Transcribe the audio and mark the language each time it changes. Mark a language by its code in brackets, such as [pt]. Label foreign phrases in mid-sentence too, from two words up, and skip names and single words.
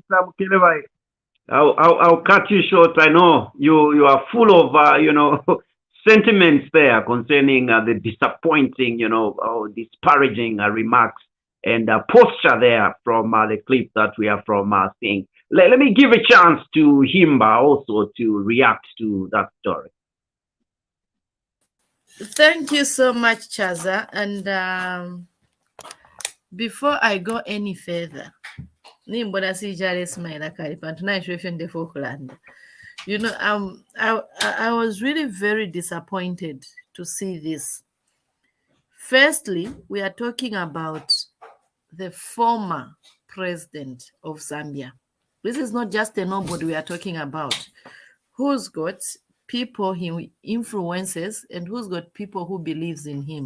[en] Mukelevai, I'll cut you short. I know you are full of sentiments there concerning the disappointing, or disparaging remarks and posture there from the clip that we are from seeing. Let me give a chance to Himba also to react to that story. Thank you so much, Chaza. And before I go any further, [bem] Nimbona sijale smile kali pantu na ishwe nde Falkland. [en] You know, I was really very disappointed to see this. Firstly, we are talking about the former president of Zambia. This is not just a nobody we are talking about, who's got people he influences and who's got people who believes in him.